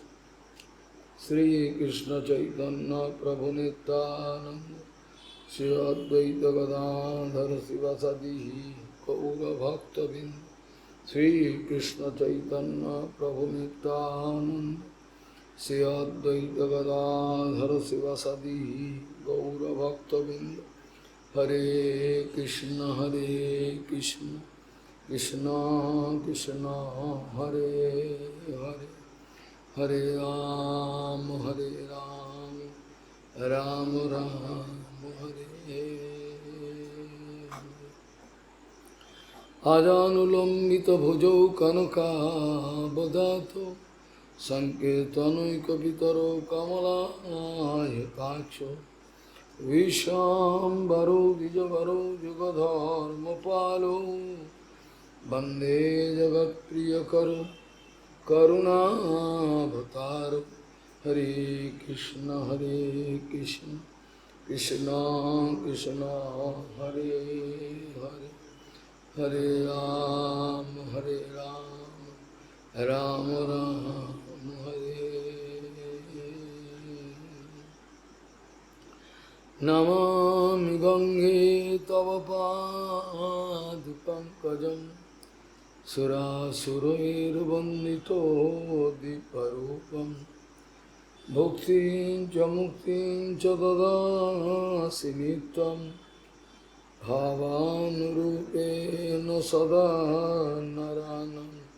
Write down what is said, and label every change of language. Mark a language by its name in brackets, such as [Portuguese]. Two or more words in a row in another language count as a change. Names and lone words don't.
[Sanskrit] श्रीकृष्ण चैतन्य प्रभु नित्यानंद श्री अद्वैत गदाधर शिवसदि गौरभक्तबिंद। श्रीकृष्ण चैतन्य प्रभु नित्यानंद श्री अद्वैत गदाधर शिवसदि गौरभक्तबिंद। हरे कृष्ण कृष्ण कृष्ण हरे हरे हरे राम राम राम हरे। आजानुलंबित भुजौ कनकावदातो संकीर्तनैकपितरो कमलायताक्षो विश्वाम्बरो द्विजवरो युगधर्मपालो वन्दे जगत्प्रियकरो करुणावतारो। हरे कृष्ण कृष्ण कृष्ण हरे हरे हरे राम राम राम हरे। नमामि गंगे तव पादपङ्कजं सुरासुरैर्वन्दितो दीपरूपं भुक्तिं च मुक्तिं च ददासि नित्यं भावानुरूपेण सदा नरानं।